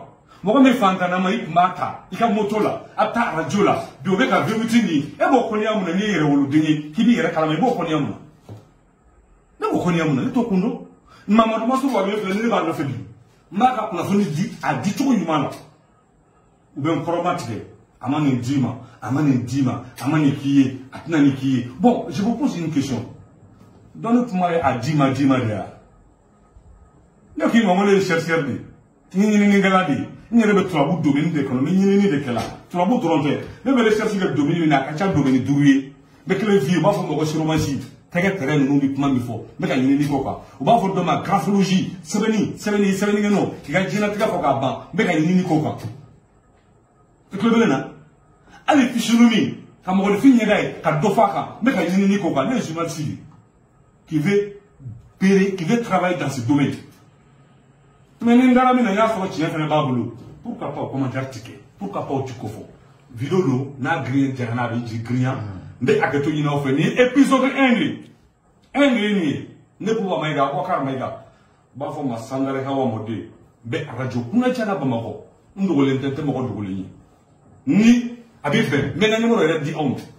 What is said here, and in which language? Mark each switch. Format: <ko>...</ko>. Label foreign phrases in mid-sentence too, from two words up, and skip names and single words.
<bm>mɔgɔ min fantanna ma i tun b'a ta i ka moto la a bɛ taa arajo la bi o bɛ ka VVT nin e b'o kɔniya mun na n'i ye yɛrɛ woloden ye k'i b'i yɛrɛ kalama i b'o kɔniya mun na ne b'o kɔniya mun na ne t'o kun dɔn Mamadu Masuru wa min filɛ ni ne b'a nɔfɛ bi n b'a ka kunnafoni di a di cogo ɲuman na u bɛ n kɔrɔma tigɛ a ma nin d'i ma a ma nin d'i ma a ma nin k'i ye a tɛna nin k'i ye</bm> <fr>bon je vous pose une question donc</fr> <bm>ne kuma ye a d'i ma de ya ne k'i ma ko ne ye chercheur de ye n ye ɲininikɛla de ye n yɛrɛ bɛ turabu domaine de kɔnɔ n bɛ ɲinini de kɛla turabu dɔrɔn tɛ ne bɛ recherche kɛ domaine min na a ka ca domaine 5 ye n bɛ kelen f'i ye u b'a fɔ mɔgɔ siromasi tɛgɛ tɛrɛ ninnu bɛ kuma min fɔ n bɛ ka ɲinini k'o kan u b'a fɔ dɔ ma graphologie sɛbɛnnikɛnɔ k'i ka diɲɛlatigɛ fɔ k'a ban n bɛ ka ɲinini k'o kan i tulo bɛ ne na hali physionomie ka mɔgɔninfin ɲɛda ye ka dɔ fɔ a kan n bɛ ka ɲinini k'o kan ne ye journaliste de</bm> <fr>qui veut travailler dans ce domaine mais</fr> <bm>ni n dara min na n y'a sɔrɔ tiɲɛ fana b'a bolo</bm> <fr>pourquoi pas</fr> <bm>o commentaire ti kɛ</bm> <fr>pourquoi pas</fr> <bm>o ti ko fɔ vidéo don n'a girinya janya n'a bɛ jigin girinya n bɛ hakɛto ɲini aw fɛ nin ye épisode 1 de ye nin ye ne Buba Mayiga Abubakar Mayiga u b'a fɔ ma Sangare Hawa Mɔden n bɛ arajo kunnacɛ la Bamakɔ n dogolen tɛ n tɛ mɔgɔ dogolen ye ni a b'i fɛ n bɛ n ka numéro yɛrɛ di aw ma</bm>